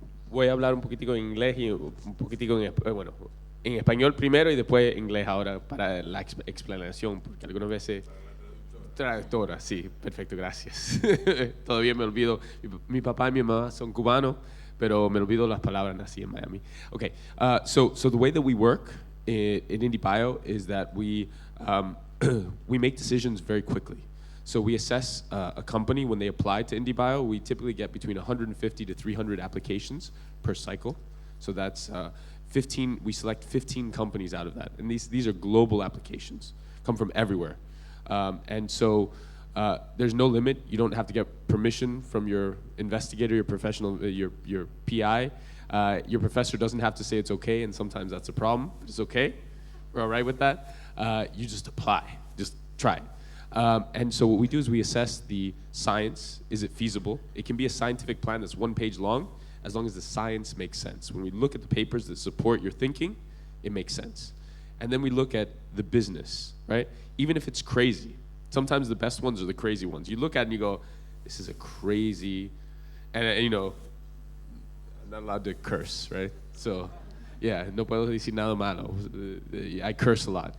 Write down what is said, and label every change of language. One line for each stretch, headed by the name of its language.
Spanish: Voy a hablar un poquitico en inglés y un poquitico en español primero y después inglés ahora para la explanación, porque algunas veces... Traductora, sí, perfecto, gracias. Todavía me olvido, mi papá y mi mamá son cubanos, pero me olvido las palabras, nací en Miami.
English: Okay, so the way that we work in IndieBio is that we make decisions very quickly. So we assess a company when they apply to IndieBio. We typically get between 150 to 300 applications per cycle. So that's 15. We select 15 companies out of that, and these are global applications, come from everywhere. And so there's no limit. You don't have to get permission from your investigator, your professional, your PI. Your professor doesn't have to say it's okay, and sometimes that's a problem. But it's okay. We're all right with that. You just apply. Just try it. And so what we do is we assess the science. Is it feasible? It can be a scientific plan that's 1 page long, as long as the science makes sense. When we look at the papers that support your thinking, it makes sense. And then we look at the business, right? Even if it's crazy. Sometimes the best ones are the crazy ones. You look at it and you go, this is a crazy, and you know, I'm not allowed to curse, right? So, yeah,
Spanish: no puedo decir nada malo.
English: I curse a lot.